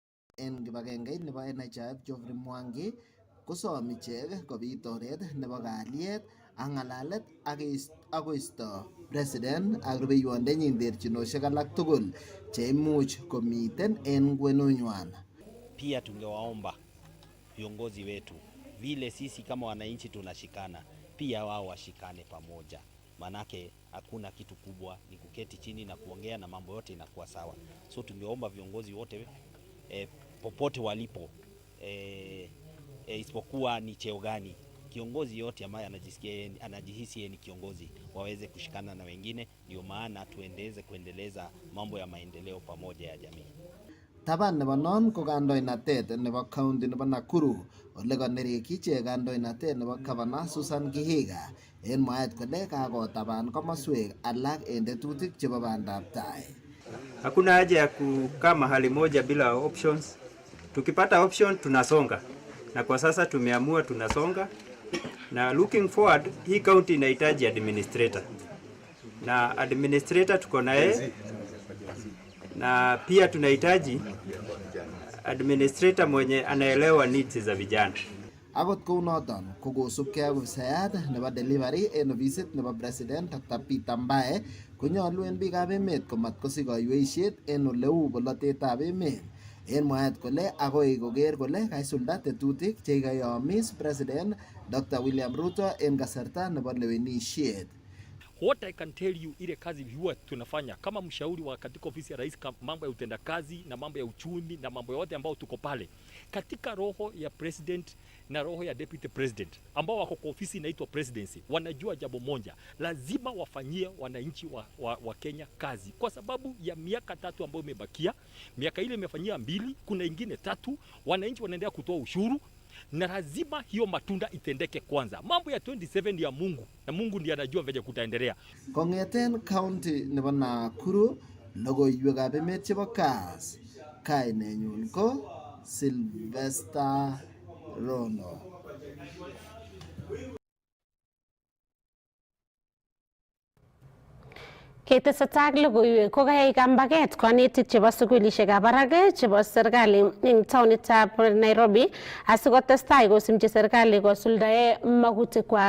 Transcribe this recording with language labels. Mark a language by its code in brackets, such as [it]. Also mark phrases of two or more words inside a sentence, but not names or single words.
[kln] En kibagengeit nebo NHIF Geoffrey Mwangi kosom ichek kobit oret nebo kalyet ak ng'alalet ak koisto president ak rubeiwondenyin terchinosiek alak tugul cheimuch komiten en kwenunywan. [sw] Pia tungewaomba viongozi wetu, vile sisi kama wananchi tunashikana, pia wao washikane pamoja, manake hakuna kitu kubwa, ni kuketi chini na kuongea na mambo yote inakuwa sawa. So tungeomba viongozi wote popote walipo, isipokuwa ni cheo gani, kiongozi yote ambaye anajihisi ni kiongozi, waweze kushikana na wengine, ndio maana kuendeleza mambo ya maendeleo pamoja ya jamii. [kln] Taban nebo non ko kandoinatet nebo county nebo Nakuru ole kanereki ichek kandoinatet nebo Governor Susan Kihiga en mwaet kole kakotaban komoswek alak en tetutik chebo bandab tai. [sw] Hakuna haja ya kukaa mahali moja bila options. Tukipata option tunasonga, na kwa sasa tumeamua tunasonga, na [en] looking forward [sw] hii county inahitaji administrator, na administrator tuko naye, na pia tunahitaji administrator mwenye anaelewa needs za vijana. [kln] Akot kounoton kokosubkei ak ofisayat nebo delivery en ofisit nebo president Dr. Peter Mbae konyolu en biikab emet komatkosich kaiweisiet en oleu bolotetab emet. En mwaet kole agoi koker kole kaisulda tetutik chekikoyomis president Dr. William Ruto en kasarta nebo lewenisiet. [en] What I can tell you, [sw] ile kazi huwa tunafanya kama mshauri wa katika ofisi ya rais, mambo ya utendakazi na mambo ya uchumi na mambo yote ambao tuko pale katika roho ya president na roho ya [en] deputy president [sw] ambao wako kwa ofisi inaitwa presidency, wanajua jambo moja, lazima wafanyie wananchi wa Kenya kazi, kwa sababu ya miaka 3 ambayo imebakia. Miaka ile imefanyia 2, kuna ingine 3, wananchi wanaendelea kutoa ushuru, na lazima hiyo matunda itendeke kwanza. Mambo ya 27 ya Mungu, na Mungu ndiye anajua venye kutaendelea. [kln] Kongeten county nebo Nakuru, logoiwekab emet chebo Kass, kainenyun ko Sylvester Rono. Ketesetai logoiwek ko kayai kambaget konetik chebo sukulishekab barak chebo serikali eng taonitab Nairobi asikotestai kosimchi serikali kosuldae magutikwak.